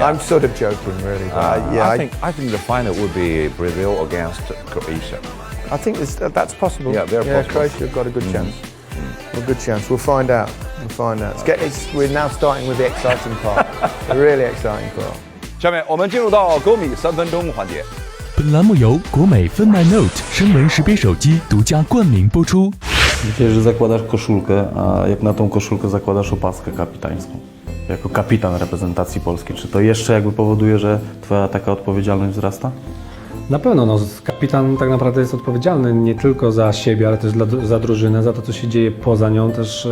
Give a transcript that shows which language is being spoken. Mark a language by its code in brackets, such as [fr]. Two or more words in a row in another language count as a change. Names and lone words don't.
[en] I'm sort of joking, really. But I think the final would be Brazil against Croatia. I think that's possible. Yeah, very possible. Croatia have got a good chance. A good chance. We'll find out. We're now starting with the exciting part. The really exciting part. [zh] 下面我们进入到国米3分钟环节。本栏目由国美分麦 Note 声纹识别手机独家冠名播出。 [pl] Dzisiaj, że zakładasz koszulkę, a jak na tą koszulkę zakładasz opaskę kapitańską. Jako kapitan reprezentacji polskiej. Czy to jeszcze jakby powoduje, że twoja taka odpowiedzialność wzrasta? Na pewno, kapitan tak naprawdę jest odpowiedzialny nie tylko za siebie, ale też za drużynę, za to, co się dzieje poza nią, też